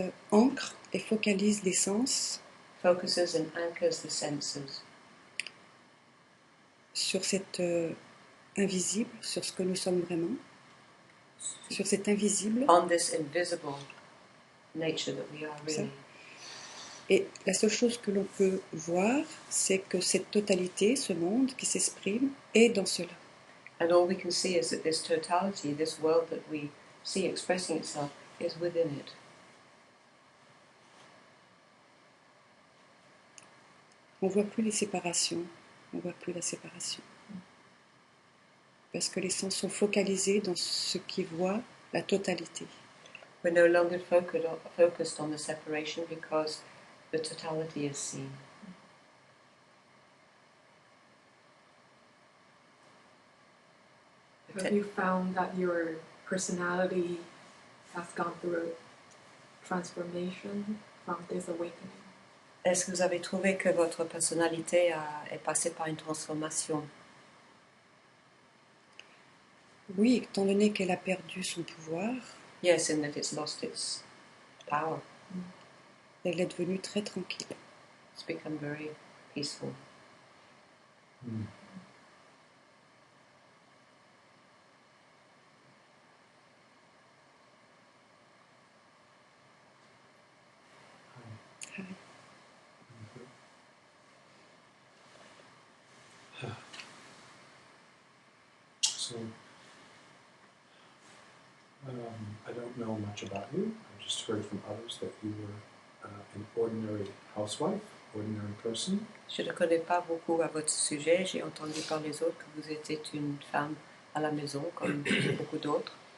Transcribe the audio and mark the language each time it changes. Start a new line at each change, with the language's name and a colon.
French: ancre et focalise les sens
English: focuses and anchors the senses
French: sur cet invisible, sur ce que nous sommes vraiment, sur cet invisible.
English: on this invisible nature that we are really.
French: Et la seule chose que l'on peut voir, c'est que cette totalité, ce monde qui s'exprime, est dans cela.
English: And all we can see is that this totality, this world that we see expressing itself, is within it.
French: On ne voit plus les séparations, on ne voit plus la séparation. Parce que les sens sont focalisés dans ce qui voit la totalité.
English: We're no longer focused on the separation because the totality is seen. Have you found that your personality has gone through a transformation from this awakening?
French: Est-ce que vous avez trouvé que votre personnalité est passée par une transformation? Oui, étant donné qu'elle a perdu son pouvoir,
English: Yes, in that it's lost its power.
French: elle est devenue très tranquille.
English: It's become very peaceful. Mm. Hi. So, I don't know much about you. I just heard from others that you were an ordinary housewife, ordinary person.
French: Je ne connais pas beaucoup à votre sujet. J'ai entendu par les autres que vous étiez une femme à la maison, comme beaucoup d'autres,